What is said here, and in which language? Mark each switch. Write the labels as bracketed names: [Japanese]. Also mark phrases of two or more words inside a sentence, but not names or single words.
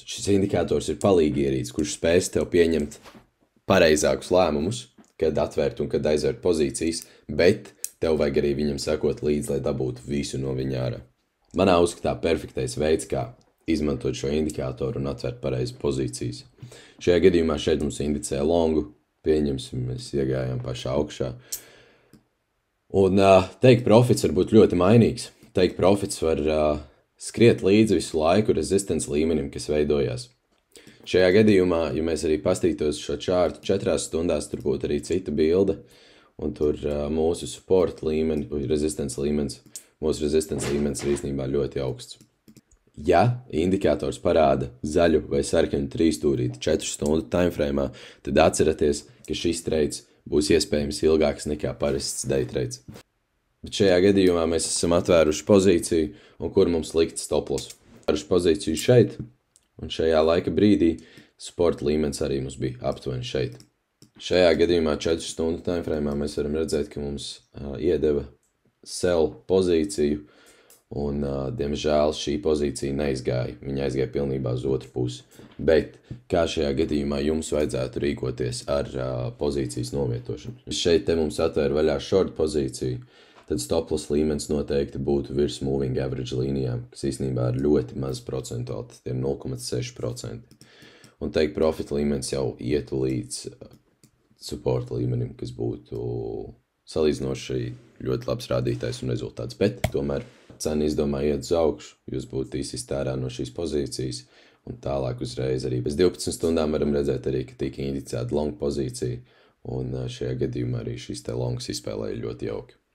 [Latvian] Šis indikators ir palīgi ierīce, kurš spēs tev pieņemt pareizākus lēmumus, kad atvērt un kad aizvērt pozīcijas, bet tev vajag arī viņam sekot līdzi, lai dabūtu visu no viņa ārā. Manā uzskatā perfektais veids, kā izmantot šo indikātoru un atvērt pareizi pozīcijas. Šajā gadījumā šeit mums indicē longu, pieņemsim, mēs iegājām pašā augšā. Un [English] take profits [Latvian] var būt ļoti mainīgs. [English] Take profits [Latvian] var skriet līdzi visu laiku resistance līmenim, kas veidojās. Šajā gadījumā, ja mēs arī pastītos šo čārtu 4 stundās, tur būtu arī cita bilde, un tur mūsu support līmeni, resistance līmenis, mūsu resistance līmenis ir īstenībā ļoti augsts. Ja indikators parāda zaļu vai sarkanu trīsstūrīti 4 stundu timeframe, tad atcerieties, ka šis trades būs iespējams ilgāks nekā parasts [English] day trades. [Latvian] Bet šajā gadījumā mēs esam atvēruši pozīciju, un kur mums likt [English] stop loss. [Latvian] Atvēruši pozīciju šeit, un šajā laika brīdī support līmenis arī mums bija aptuveni šeit. Šajā gadījumā 4 stundu timeframe mēs varam redzēt, ka mums iedeva sell pozīciju, un, diemžēl, šī pozīcija neizgāja. Viņa aizgāja pilnībā uz otru pusi. Bet kā šajā gadījumā jums vajadzētu rīkoties ar pozīcijas novietošanu? Šeit te mums atvēra vaļā short pozīciju, tad [English] stop loss [Latvian] līmenis noteikti būtu virs [English] moving average [Latvian] līnijām, kas īstenībā ir ļoti maz procentuāli, tiem 0,6%. Un [English] take profit [Latvian] līmenis jau ietu līdz support līmenim, kas būtu salīdzinoši ļoti labs rādītājs un rezultāts. Bet tomēr cena izdomā iet uz augšu, jūs būtu izsist ārā no šīs pozīcijas, un tālāk uzreiz arī pēc 12 stundām varam redzēt arī, ka tika indicēta long pozīcija, un šajā gadījumā arī šīs te longs izspēlēja ļoti jauki.